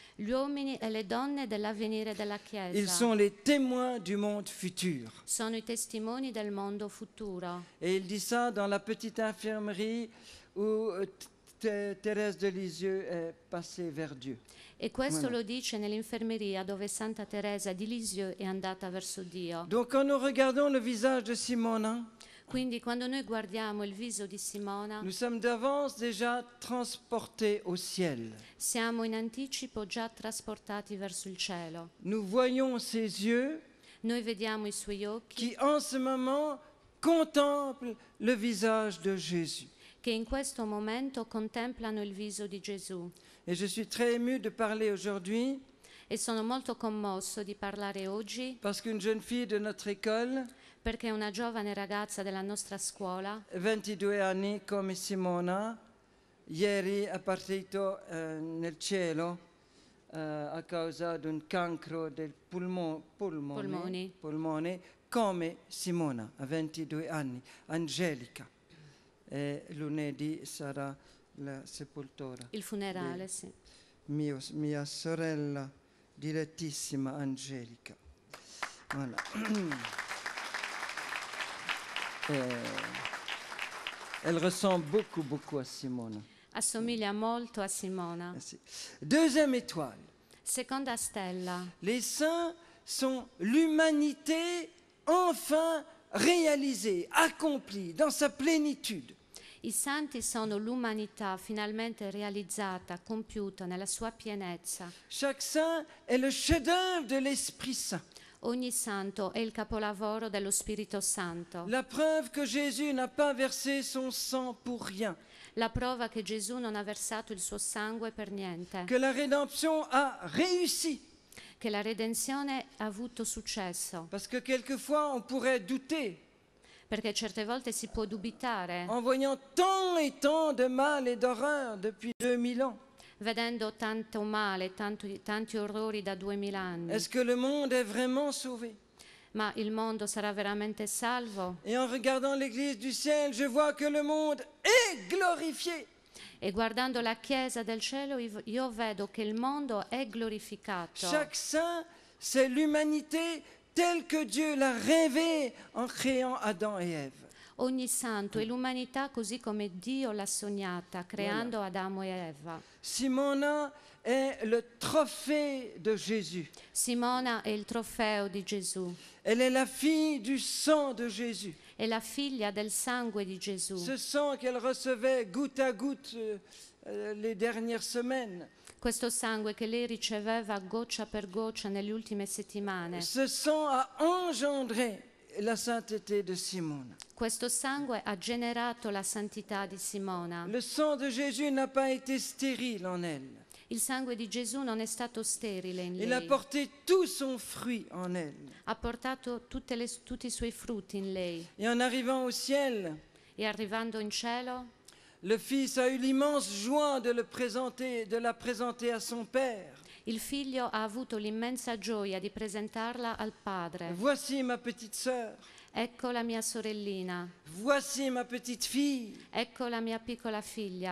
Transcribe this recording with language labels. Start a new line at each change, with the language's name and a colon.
Italian: gli uomini e le donne dell'avvenire della
French: Ils
Italian: Chiesa.
French: sont les témoins du monde futur.
Italian: Sono i testimoni del mondo futuro.
French: Et il dit ça dans la petite infirmerie où Thérèse de Lisieux est passée vers Dieu.
Italian: E questo
French: Voilà.
Italian: lo dice nell'infermeria dove Santa Teresa di Lisieux è andata verso Dio.
French: Donc quand nous regardons le visage de Simona,
Italian: Quindi quando noi guardiamo il viso di Simona,
French: nous sommes d'avance déjà transportés au ciel.
Italian: siamo in anticipo già trasportati verso il cielo.
French: Nous voyons ses yeux
Italian: Noi vediamo i suoi occhi
French: qui en ce moment contemplent le visage de Jésus.
Italian: che in questo momento contemplano il viso di Gesù.
French: Et je suis très ému de parler aujourd'hui
Italian: E sono molto commosso di parlare oggi
French: parce qu'une jeune fille de notre école,
Italian: perché una giovane ragazza della nostra scuola, 22 anni come Simona, ieri è partito nel cielo a causa di un cancro del polmone, come Simona, a 22 anni, Angelica. E lunedì sarà la sepoltura. il funerale, sì. Mia sorella direttissima Angelica.
French: Voilà. Elle ressemble beaucoup à Simona.
Italian: Assomiglia molto a Simona.
French: Merci. Deuxième étoile.
Italian: Seconda stella.
French: Les saints sont l'humanité enfin réalisée, accomplie dans sa plénitude.
Italian: I santi sono l'umanità finalmente realizzata, compiuta nella sua pienezza.
French: Chaque saint est le chef-d'œuvre de l'Esprit Saint.
Italian: Ogni santo è il capolavoro dello Spirito Santo.
French: La preuve que Jésus n'a pas versé son sang pour rien.
Italian: La prova che Gesù non ha versato il suo sangue per niente.
French: Que la rédemption a réussi.
Italian: Che la redenzione ha avuto successo.
French: Parce que quelquefois on pourrait douter
Italian: Perché certe volte si può dubitare,
French: en voyant tant et tant de mal et d'horreur depuis 2000 ans.
Italian: vedendo tanto male, tanti orrori da 2000 anni.
French: Est-ce que le monde est vraiment sauvé?
Italian: Ma il mondo sarà veramente salvo?
French: Et en regardant l'Église du ciel, je vois que le monde est glorifié.
Italian: E guardando la Chiesa del cielo io vedo che il mondo è glorificato.
French: Chaque saint, c'est l'humanité telle que Dieu l'a rêvée en créant Adam et Ève.
Italian: Ogni santo è l'umanità così come Dio l'ha sognata, creando Adamo e Eva.
French: Simona est le trophée de Jésus.
Italian: Simona è il trofeo di Gesù,
French: Elle est la fille du sang de Jésus.
Italian: è la figlia del sangue di Gesù.
French: Ce sang qu'elle recevait goutte à goutte les dernières semaines.
Italian: Questo sangue che lei riceveva goccia per goccia nelle ultime settimane.
French: Ce sang a engendré la sainteté de Simone.
Italian: Questo sangue ha generato la santità di Simona.
French: Le sang de Jésus n'a pas été stérile en elle.
Italian: Il sangue di Gesù non è stato sterile in
French: Il a
Italian: lei.
French: porté tout son fruit en elle.
Italian: Ha portato tutti i suoi frutti in lei.
French: Et en arrivant au ciel,
Italian: E arrivando in cielo,
French: le Fils a eu l'immense joie de la présenter à son Père.
Italian: il figlio ha avuto l'immensa gioia di presentarla al padre.
French: Voici ma petite sœur.
Italian: Ecco la mia sorellina,
French: Voici ma petite fille
Italian: ecco la mia piccola figlia